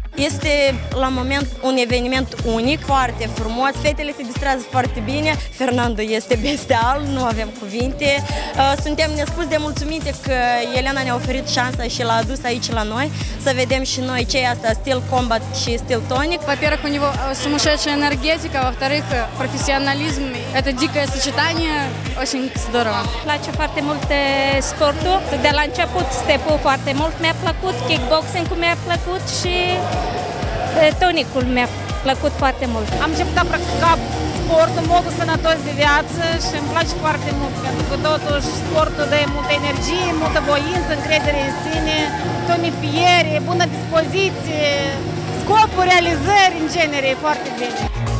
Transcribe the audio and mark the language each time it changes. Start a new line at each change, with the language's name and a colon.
Romanian: Este la moment un eveniment unic, foarte frumos, fetele se distrează foarte bine, Fernando este bestial, nu avem cuvinte. Suntem nespus de mulțumite că Elena ne-a oferit șansa și l-a adus aici la noi, să vedem și noi ce e asta, Still Combat și Still Tonic.
Russian: Во-первых, у него сумасшедшая энергетика, во-вторых, профессионализм. Это дикое сочетание, очень здорово.
Romanian: Îmi place foarte mult sportul, de la început step-ul foarte mult mi-a plăcut, kickboxing-ul mi-a plăcut și tonicul mi-a plăcut foarte mult. Am început a practica sportul, modul sănătos de viață și îmi place foarte mult, pentru că totuși sportul dă multă energie, multă voință, încredere în sine, tonifiere, bună dispoziție, scopuri, realizări, în genere, foarte bine.